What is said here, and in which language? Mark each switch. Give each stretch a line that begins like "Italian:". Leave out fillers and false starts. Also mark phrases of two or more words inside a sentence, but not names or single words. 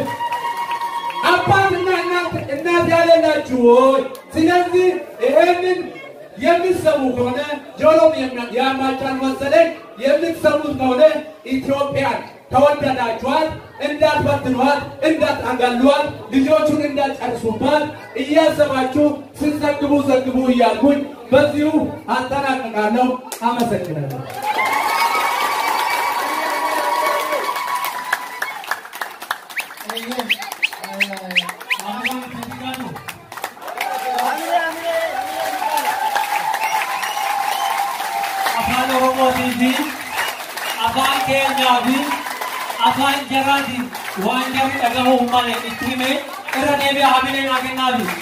Amharic: አባትና እናት ያሌላችሁ ሆይ ስለዚህ ይሄንን የሚሰሙ ከሆነ ጆሮም ያማቻል መሰለኝ የምትሰሙት ከሆነ ኢትዮጵያን ተወደዳችኋል እንዳትበትኗት እንዳታጋሏት ልጆቹን እንዳትጨርሱባት እያሰባችሁ ስትዘግቡ ዘግቡ እያልኩኝ በዚሁ አጠናቅቃለሁ። አመሰግናለሁ።
Oromo: Afaan Oromootii fi afaan keenyaa fi afaan jaraatiin waan jarri dhagahuu hin malle itti himee irra deebi'ee hamilee naa kennaafi.